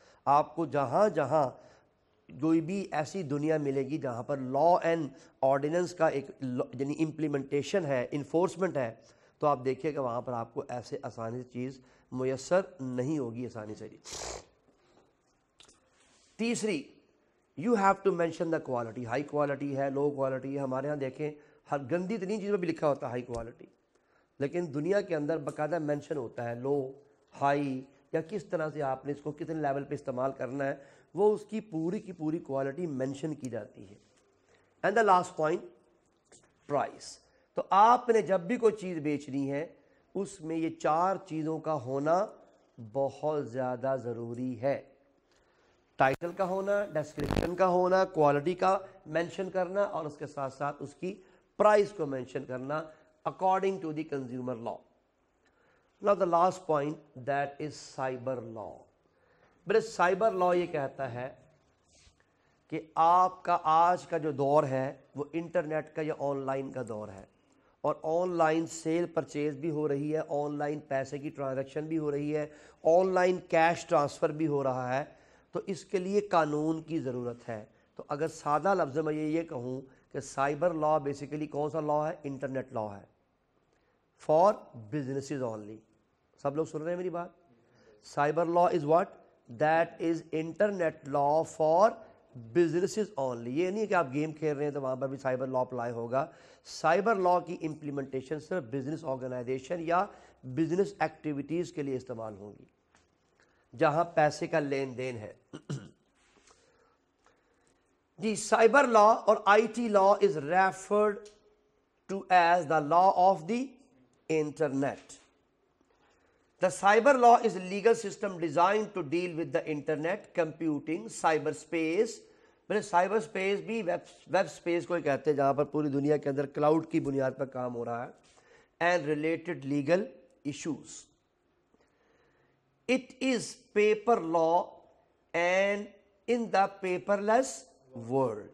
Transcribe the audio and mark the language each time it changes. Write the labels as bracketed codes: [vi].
[ur] آپ کو جہاں جہاں کوئی بھی ایسی دنیا ملے گی جہاں پر لا اینڈ آرڈیننس کا ایک یعنی امپلیمنٹیشن ہے, انفورسمنٹ ہے, تو آپ دیکھیے کہ وہاں پر آپ کو ایسے آسانی سے چیز میسر نہیں ہوگی آسانی سے. [en] تیسری, you have to mention the quality. [ur] High quality ہے, لو کوالٹی ہے. ہمارے ہاں دیکھیں ہر گندی ترین چیز میں بھی لکھا ہوتا ہے ہائی کوالٹی, لیکن دنیا کے اندر باقاعدہ مینشن ہوتا ہے لو, ہائی, یا کس طرح سے آپ نے اس کو کتنے لیول پہ استعمال کرنا ہے, وہ اس کی پوری کوالٹی مینشن کی جاتی ہے. [en] And the last point, price. [ur] تو آپ نے جب بھی کوئی چیز بیچنی ہے اس میں یہ 4 چیزوں کا ہونا بہت زیادہ ضروری ہے. ٹائٹل کا ہونا, ڈسکرپشن کا ہونا, کوالٹی کا مینشن کرنا, اور اس کے ساتھ ساتھ اس کی پرائس کو مینشن کرنا [en] According to the consumer law. Now the last point, that is cyber law. [ur] بڑے سائبر لا یہ کہتا ہے کہ آپ کا آج کا جو دور ہے وہ انٹرنیٹ کا یا آن لائن کا دور ہے, اور آن لائن سیل پرچیز بھی ہو رہی ہے, آن لائن پیسے کی ٹرانزیکشن بھی ہو رہی ہے, آن لائن کیش ٹرانسفر بھی ہو رہا ہے. تو اس کے لیے قانون کی ضرورت ہے. تو اگر سادہ لفظ میں یہ کہوں کہ سائبر لا بیسیکلی کون سا لا ہے؟ انٹرنیٹ لا ہے, [en] For businesses only. [ur] سب لوگ سن رہے ہیں میری بات؟ [en] Cyber law is what? That is internet law for businesses only. [ur] یہ نہیں ہے کہ آپ گیم کھیل رہے ہیں تو وہاں پر بھی سائبر لا اپلائی ہوگا. سائبر لا کی امپلیمنٹیشن صرف بزنس آرگنائزیشن یا بزنس ایکٹیویٹیز کے لیے استعمال ہوں گی جہاں پیسے کا لین دین ہے. [en] جی, cyber law اور I T law is referred to as the law of the internet. The cyber law is a legal system designed to deal with the internet, computing, cyberspace. [ur] میں سائبر اسپیس بھی ویب اسپیس کو کہتے ہیں جہاں پر پوری دنیا کے اندر cloud کی بنیاد پر کام ہو رہا ہے. [en] And related legal issues. It is paper law and in the paperless world.